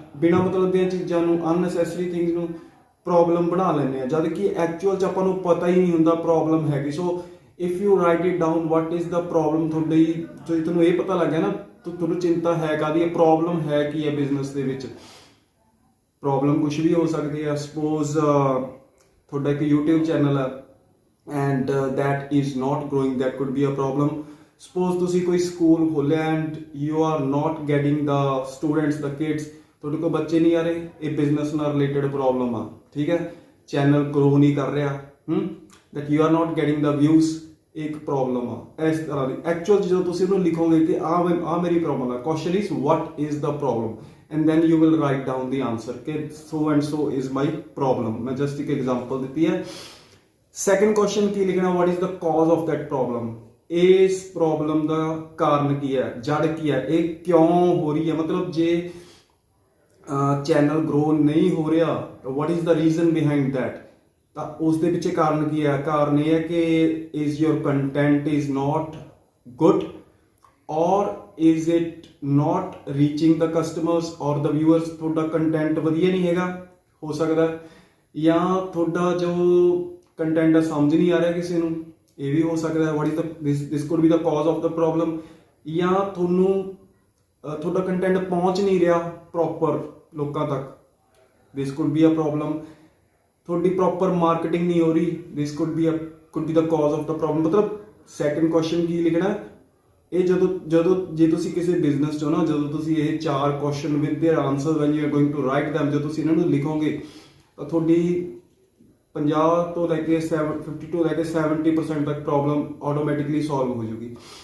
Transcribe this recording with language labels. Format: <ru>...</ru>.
<pa>ਬਿਨਾਂ ਮਤਲਬ ਦੀਆਂ ਚੀਜ਼ਾਂ ਨੂੰ, ਅਨਨੈਸੈਸਰੀ ਥਿੰਗਸ ਨੂੰ ਪ੍ਰੋਬਲਮ ਬਣਾ ਲੈਂਦੇ ਹਾਂ, ਜਦ ਕਿ ਐਕਚੁਅਲ 'ਚ ਆਪਾਂ ਨੂੰ ਪਤਾ ਹੀ ਨਹੀਂ ਹੁੰਦਾ ਪ੍ਰੋਬਲਮ ਹੈਗੀ।</pa> <en>so if you write it down what is the problem,</en> <pa>ਤੁਹਾਡੀ ਜੇ ਤੁਹਾਨੂੰ ਇਹ ਪਤਾ ਲੱਗ ਗਿਆ ਨਾ ਤੁਹਾਨੂੰ ਚਿੰਤਾ ਹੈ ਕਾਹਦੀ ਹੈ, ਪ੍ਰੋਬਲਮ ਹੈ ਕੀ ਹੈ ਬਿਜ਼ਨਸ ਦੇ ਵਿੱਚ। ਪ੍ਰੋਬਲਮ ਕੁਛ ਵੀ ਹੋ ਸਕਦੀ ਹੈ। ਸਪੋਜ਼ ਤੁਹਾਡਾ ਇੱਕ YouTube ਚੈਨਲ ਹੈ</pa> <en>And that is not growing, that could be a problem।</en> <pa>Suppose ਤੁਸੀਂ ਕੋਈ ਸਕੂਲ ਖੋਲ੍ਹਿਆ</pa> <en>and you are not getting the students, the kids,</en> <pa>ਤੁਹਾਡੇ ਕੋਲ ਬੱਚੇ ਨਹੀਂ ਆ ਰਹੇ, ਇਹ ਬਿਜ਼ਨਸ ਨਾਲ ਰਿਲੇਟਡ ਪ੍ਰੋਬਲਮ ਆ, ਠੀਕ ਹੈ। ਚੈਨਲ ਗਰੋ ਨਹੀਂ ਕਰ ਰਿਹਾ,</pa> <en>that you are not getting the views,</en> <pa>ਇੱਕ ਪ੍ਰੋਬਲਮ ਆ ਇਸ ਤਰ੍ਹਾਂ ਦੀ। ਐਕਚੁਅਲ ਜਦੋਂ ਤੁਸੀਂ ਉਹਨੂੰ ਲਿਖੋਗੇ ਕਿ ਆ ਮੇਰੀ ਪ੍ਰੋਬਲਮ ਹੈ,</pa> <en>question is what is the problem, and then you will write down the answer</en> <pa>ਕਿ</pa> <en>so and so is my problem।</en> <pa>ਮੈਂ ਜਸਟ ਇੱਕ ਐਗਜ਼ਾਮਪਲ ਦਿੱਤੀ ਹੈ। ਸੈਕੰਡ ਕੁਐਸਚਨ ਕੀ ਲਿਖਣਾ?</pa> <en>what is the cause of that problem।</en> <pa>ਇਸ problem ਦਾ ਕਾਰਨ ਕੀ ਹੈ, ਜੜ ਕੀ ਹੈ, ਇਹ ਕਿਉਂ ਹੋ ਰਹੀ ਹੈ। ਮਤਲਬ ਜੇ ਚੈਨਲ ਗਰੋ ਨਹੀਂ ਹੋ ਰਿਹਾ,</pa> <en>what is the reason behind that,</en> <pa>ਤਾਂ ਉਸ ਦੇ ਪਿੱਛੇ ਕਾਰਨ ਕੀ ਹੈ? ਕਾਰਨ ਇਹ ਹੈ ਕਿ</pa> <en>is your content is not good or is it not reaching the customers or the viewers।</en> <pa>ਤੁਹਾਡਾ ਕੰਟੈਂਟ ਵਧੀਆ ਨਹੀਂ ਹੈਗਾ, ਹੋ ਸਕਦਾ, ਜਾਂ ਤੁਹਾਡਾ ਜੋ ਕੰਟੈਂਟ ਹੈ ਸਮਝ ਨਹੀਂ ਆ ਰਿਹਾ ਕਿਸੇ ਨੂੰ, ਇਹ ਵੀ ਹੋ ਸਕਦਾ ਹੈ।</pa> <en>what is the this could be the cause of the problem।</en> <pa>ਜਾਂ ਤੁਹਾਨੂੰ ਤੁਹਾਡਾ ਕੰਟੈਂਟ ਪਹੁੰਚ ਨਹੀਂ ਰਿਹਾ ਪ੍ਰੋਪਰ ਲੋਕਾਂ ਤੱਕ,</pa> <en>this could be a problem।</en> <pa>ਤੁਹਾਡੀ ਪ੍ਰੋਪਰ ਮਾਰਕੀਟਿੰਗ ਨਹੀਂ ਹੋ ਰਹੀ,</pa> <en>this could be the cause of the problem।</en> <pa>ਮਤਲਬ ਸੈਕੰਡ ਕੁਐਸਚਨ ਕੀ ਲਿਖਣਾ? ਇਹ ਜਦੋਂ ਜੇ ਤੁਸੀਂ ਕਿਸੇ ਬਿਜ਼ਨਸ 'ਚ ਹੋ ਨਾ, ਜਦੋਂ ਤੁਸੀਂ ਇਹ 4 question</pa> <en>with their answer when you are going to write them,</en> <pa>ਜਦੋਂ ਤੁਸੀਂ ਇਹਨਾਂ ਨੂੰ ਲਿਖੋਗੇ ਤਾਂ ਤੁਹਾਡੀ 50 ਤੋਂ ਲੈ ਕੇ 50 ਤੋਂ ਲੈ ਕੇ 70% ਤੱਕ ਪ੍ਰੋਬਲਮ ਆਟੋਮੈਟਿਕਲੀ ਸੋਲਵ ਹੋ ਜੂਗੀ।</pa>